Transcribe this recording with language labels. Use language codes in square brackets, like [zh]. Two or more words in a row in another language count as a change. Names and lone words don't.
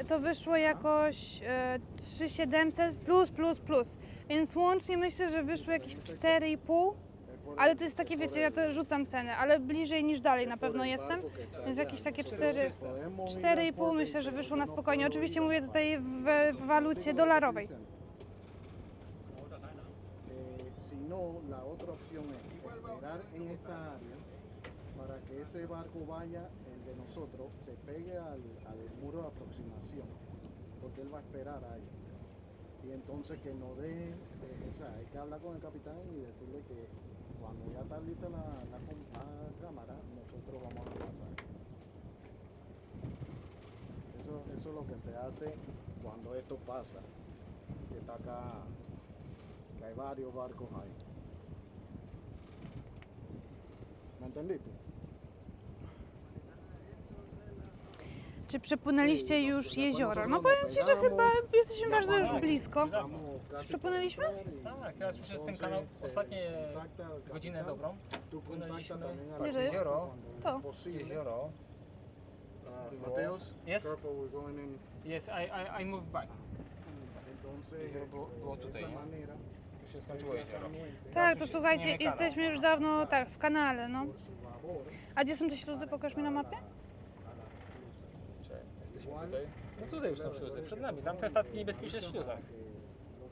[pl] to wyszło jakoś 3700 plus, więc łącznie myślę, że wyszło jakieś 4,5, ale to jest takie, wiecie, ja to rzucam cenę, ale bliżej niż dalej na pewno jestem, więc jakieś takie 4,5 myślę, że wyszło na spokojnie. Oczywiście mówię tutaj w walucie dolarowej. [es] Si no, la otra opción es esperar en esta área para que ese barco vaya, el de nosotros, se pegue al muro de aproximación, porque él va a esperar ahí. Y entonces que no deje, o sea, hay que hablar con el capitán y decirle que cuando ya está lista la cámara, nosotros vamos a pasar. Eso es lo que se hace cuando esto pasa, que está acá, que hay varios barcos ahí. ¿Me entendiste? [pl] Czy przepłynęliście już jezioro? No powiem Ci, że chyba jesteśmy bardzo już blisko. Już przepłynęliśmy? Tak, teraz już jest ten kanał, ostatnie godzinę dobrą. Płynęliśmy Gdzie to jest? jezioro. To. Jezioro. [en] Mateos, Yes. careful, we're going in. Yes, I move back. [es] Entonces, [pl] Jezioro było [es] de [pl] tutaj, [es] esa [pl] nie? [es] manera, [pl] Już się skończyło jezioro. Tak, to słuchajcie, jesteśmy już dawno tak w kanale, no. A gdzie są te śluzy? Pokaż mi na mapie. Jesteśmy tutaj. No tutaj już są śluzy, przed nami. Tam te statki niebieskie już jest w śluzach.